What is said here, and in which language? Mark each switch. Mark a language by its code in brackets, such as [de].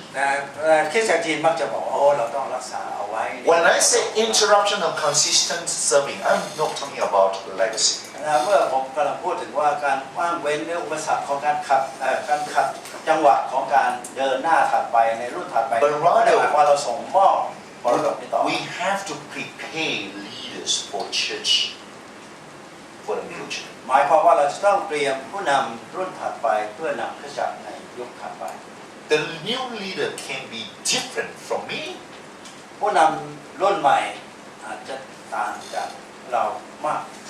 [th] นะคริสตจักรจีนมักจะบอกโอ้เราต้องรักษาเอาไว้ [en] When I say interruption of consistent serving, I'm not talking about legacy. [th] นะเมื่อผมกำลังพูดถึงว่าการว่างเว้นหรืออุปสรรคของการขัดจังหวะของการเดินหน้าถัดไปในรุ่นถัดไปไม่ได้หมายความว่าเราส่งมอบมรดกนี้ต่อ [en] We have to prepare leaders for church for the future. [th] หมายความว่าเราจะต้องเตรียมผู้นำรุ่นถัดไปเพื่อนำคริสตจักรในยุคถัดไป [en] The new leader can be different from me. [th] ผู้นำรุ่นใหม่อาจจะต่างจากเรามาก